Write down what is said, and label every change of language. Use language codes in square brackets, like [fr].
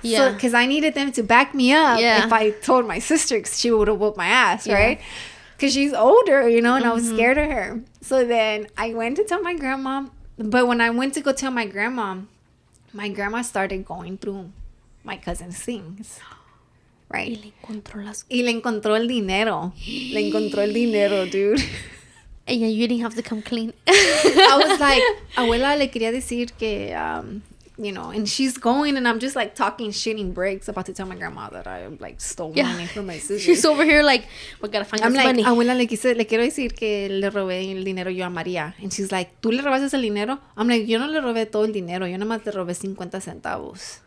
[en] So, because I needed them to back me up. Yeah. If I told my sister, cause she would have whooped my ass, right? Because she's older, you know, and I was scared of her. So then I went to tell my grandma. But when I went to go tell my grandma started going through my cousin's things. [es] Right. Y le encontró el dinero. Le encontró el dinero, dude. [en] And you didn't have to come clean. I was like, [es] abuela, le quería decir que, [en] you know, and she's going, and I'm just like talking shit in breaks about to tell my grandma that I like stole money from my sister. She's over here like, we gotta find this money. [es] Abuela, le quiero decir que le robé el dinero yo a María. [en] And she's like, [es] ¿tú le robaste el dinero? [en] I'm like, [es] yo no le robé todo el dinero. Yo nada más le robé 50 centavos.